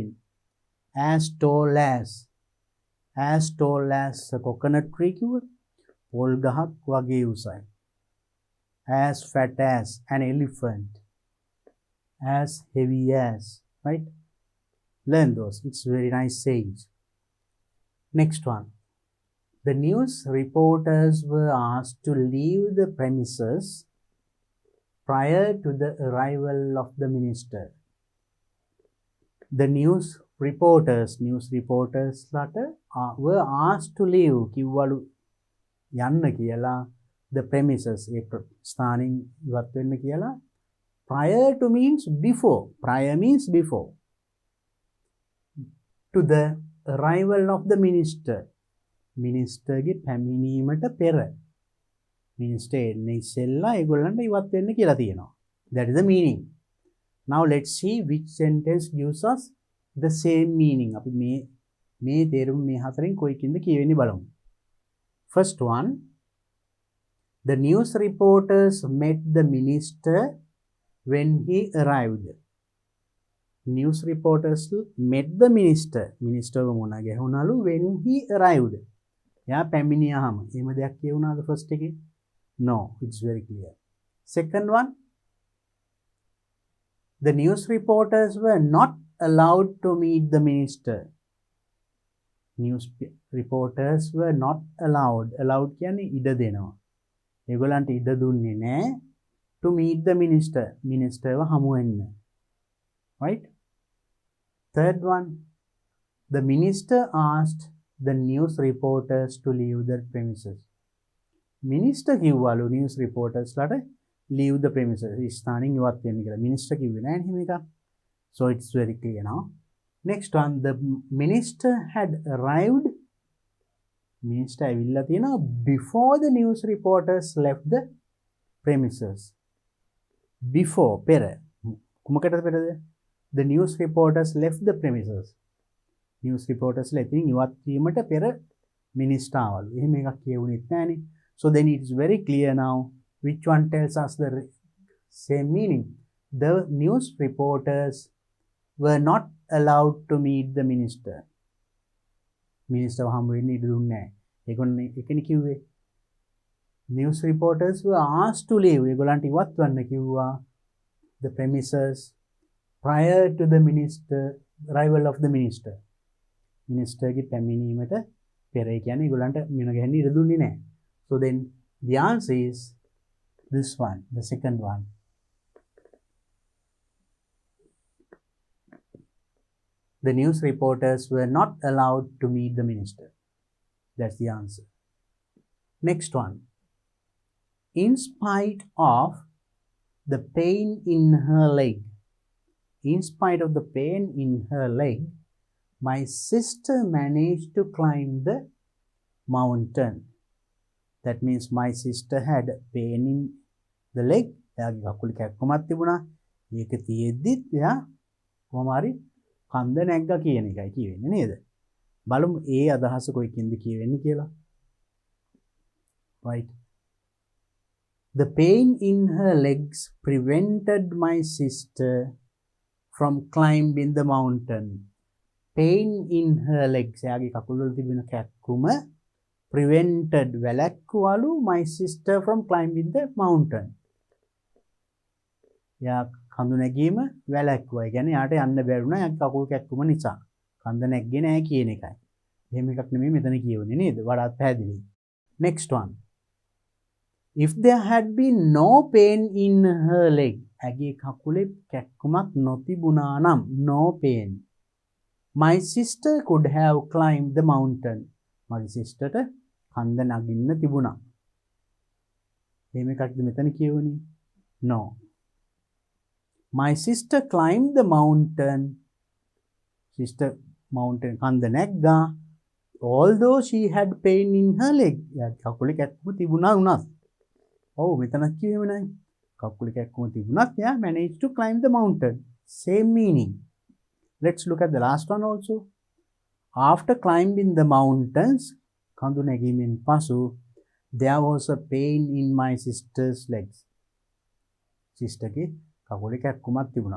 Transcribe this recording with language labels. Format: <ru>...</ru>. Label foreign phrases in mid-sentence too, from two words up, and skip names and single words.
<en>As tall as a coconut tree</en> <si>කිව්වොත් පොල් ගහක් වගේ උසයි.</si> <en>As fat as an elephant. As heavy as, right? Learn those. It's very nice sayings. Next one. The news reporters were asked to leave the premises prior to the arrival of the minister. The news reporters were asked to leave</en> <si>කිව්වලු යන්න කියලා</si> <en>the premises</en> <si>ඒ ස්ථානින් ඉවත් වෙන්න කියලා.</si> <en>Prior to means before. Prior means before. To the arrival of the minister.</en> <si>මිනිස්ටර්ගේ පැමිණීමට පෙර. මිනිස්ටර් එන්නේ ඉස්සෙල්ලා ඒගොල්ලන්ට ඉවත් වෙන්න කියලා තියෙනවා.</si> <en>That is the meaning. Now let's see which sentence gives us the same meaning.</en> <si>අපි මේ තේරුම මේ හතරෙන් කොයිකින්ද කියවෙන්නේ බලමු.</si> <en>First one, The news reporters met the minister when he arrived. News reporters met the minister. Minister</en> <si>මොනා ගැහුණලු</si> <en>when he arrived.</en> <si>යා පැමිණියාම. එහෙම දෙයක් කියුණාද first එකේ?</si> <en>No, it's very clear. Second one, the news reporters were not allowed to meet the minister. News reporters were not allowed.</en> <si>Allowed කියන්නේ ඉඩ දෙනවා. ඒගොල්ලන්ට ඉඩ දුන්නේ නැහැ</si> <en>to meet the minister.</en> <si>Ministerව හමු වෙන්න.</si> <en>Right? Third one, the minister asked the news reporters to leave the premises. Minister කිව්වලු news reporters ලට leave the premises.</en> <si>ස්ථානින් ඉවත් වෙන්න කියලා. Minister කිව්වේ නැහැ එහෙම එකක්.</si> <en>So it's very clear now. Next one, the minister had arrived. Minister</en> <si>ඇවිල්ලා තියෙනවා</si> <en>before the news reporters left the premises. Before,</en> <si>පෙර. කුමකටද පෙරද?</si> <en>The news reporters left the premises. News reporters</en> <si>ලෙතින් ඉවත් වීමට පෙර minister ආවලු. එහෙම එකක් කියවුනෙත් නැහනේ.</si> <en>So then it is very clear now which one tells us the same meaning. The news reporters were not allowed to meet the minister.</en> <si>Minister හම්බ වෙන්න ඉඩ දුන්නේ නැහැ. ඒගොල්ලෝ එකනේ කිව්වේ.</si> <en>News reporters were asked to leave.</en> <si>ඒගොල්ලන්ට ඉවත් වෙන්න කිව්වා</si> <en>the premises prior to the arrival of the minister.</en> <si>Minister ගේ පැමිණීමට පෙර. ඒ කියන්නේ ඒගොල්ලන්ට මින ගහන්න ඉඩ දුන්නේ නැහැ.</si> <en>So then the answer is this one, the second one. The news reporters were not allowed to meet the minister. That's the answer. Next one. In spite of the pain in her leg, in spite of the pain in her leg, my sister managed to climb the mountain. That means my sister had pain in the leg.</en> <si>එයාගේ කකුල කැක්කමක් තිබුණා. ඒක තියෙද්දිත් එයා කොහොම හරි කන්ද නැග්ගා කියන එකයි කියවෙන්නේ නේද? බලමු ඒ අදහස කොයිකින්ද කියවෙන්නේ කියලා.</si> <en>Right. The pain in her legs prevented my sister from climbing the mountain. Pain in her legs.</en> <si>එයාගේ කකුල් වල තිබෙන කැක්කුම</si> <en>prevented වැළැක්කුවලු my sister from climbing the mountain.</en> <si>යා කඳු නැගීම වැළැක්කුවා. ඒ කියන්නේ යාට යන්න බැරි වුණා යාගේ කකුල් කැක්කුම නිසා. කඳ නැග්ගේ නැහැ කියන එකයි. එහෙම එකක් නෙමෙයි මෙතන කියවන්නේ නේද? වඩාත් පැහැදිලි.</si> <en>Next one. If there had been no pain in her leg.</en> <si>ඇගේ කකුලේ කැක්කුමක් නොතිබුණා නම්</si> <en>no pain. My sister could have climbed the mountain.</en> <si>මගේ සිස්ටර්ට කන්ද නගින්න තිබුණා. එහෙම එකක්ද මෙතන කියවන්නේ?</si> <en>No. My sister climbed the mountain. Sister mountain</en> <si>කන්ද නැග්ගා.</si> <en>Although she had pain in her leg.</en> <si>කකුලේ කැක්කුම තිබුණා උනත්. ඔව් මෙතනත් කියවෙම නෑ. කකුලේ කැක්කුම තිබුණත් යා</si> <en>managed to climb the mountain. Same meaning. Let's look at the last one also. After climbing the mountains,</en> <si>කඳු නැගීමෙන් පසු</si> <en>there was a pain in my sister's legs.</en> <si>Sister ගේ කකුලේ කැක්කුමක් තිබුණා.</si>